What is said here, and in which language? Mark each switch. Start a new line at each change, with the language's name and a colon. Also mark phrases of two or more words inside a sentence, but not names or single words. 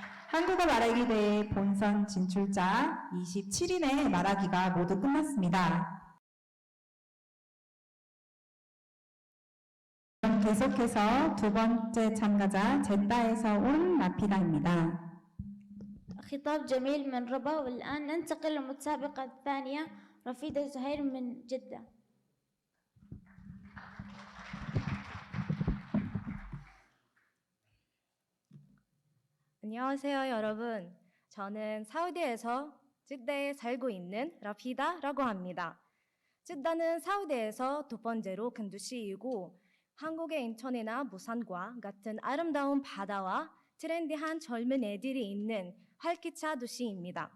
Korean: 한국어 말하기 대회 본선 진출자 27인의 말하기가 모두 끝났습니다. 그럼 계속해서 두 번째 참가자 제다에서 온 라피다입니다.
Arabic: خطاب جميل من ربا. والآن ننتقل للمتسابقة الثانية رفيدة زهير من جدة.
Korean: 안녕하세요, 여러분. 저는 사우디에서 찌다에 살고 있는 라피다라고 합니다. 찌다는 사우디에서 두 번째로 큰 도시이고 한국의 인천이나 부산과 같은 아름다운 바다와 트렌디한 젊은 애들이 있는 활기차 도시입니다.